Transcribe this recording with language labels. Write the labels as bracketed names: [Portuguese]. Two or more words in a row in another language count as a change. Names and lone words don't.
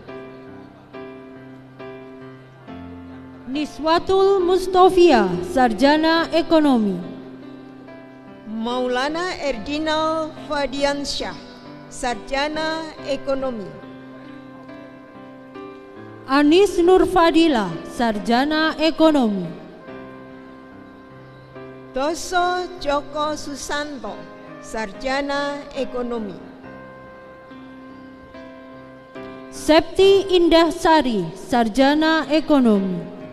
[Indonesian] Niswatul Mustofia, Sarjana Ekonomi. Maulana Erdinal Fadiansyah, Sarjana Ekonomi. Anis Nur Fadila, Sarjana Ekonomi. Doso Joko Susanto, Sarjana Ekonomi. Septi Indah Sari, Sarjana Ekonomi.